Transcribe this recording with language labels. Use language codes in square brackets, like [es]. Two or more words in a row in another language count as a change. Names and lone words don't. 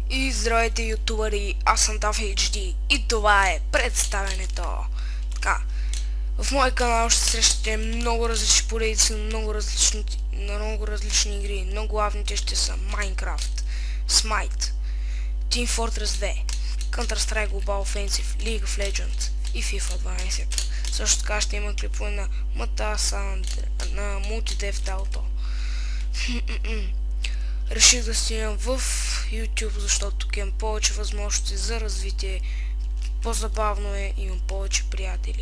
[bg] И здравейте, ютубъри, аз съм TAF и това е представянето. Така, в моя канал ще срещате много различни поредици, много различни игри. Много главните ще са Minecraft, Smite, Team Fortress 2, Counter-Strike Global Offensive, League of Legends и FIFA 12. Също така ще има клипове на Matasa, на Multi-Dev Auto. Реших да снимам в YouTube, защото тук имам повече възможности за развитие. По-забавно е, имам повече приятели.